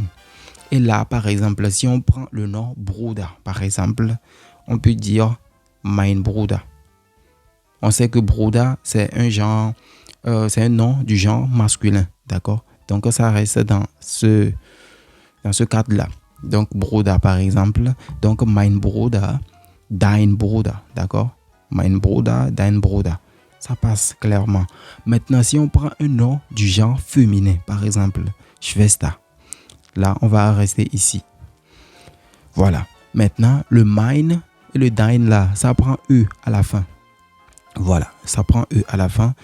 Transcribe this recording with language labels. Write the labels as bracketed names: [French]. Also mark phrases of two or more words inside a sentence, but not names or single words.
[French] Et là, par exemple, si on prend le nom Bruder, par exemple, on peut dire [German] mein Bruder. [French] On sait que Bruder, c'est un nom du genre masculin, d'accord? Donc, ça reste dans ce cadre-là. Donc, Bruder, par exemple. Donc, [German] mein Bruder, dein Bruder, d'accord? Mein Bruder, dein Bruder. [French] Ça passe clairement. Maintenant, si on prend un nom du genre féminin, par exemple, Schwester. Là, on va rester ici. Voilà. Maintenant, le mein et le dein, là, ça prend E à la fin. Voilà, ça prend E à la fin.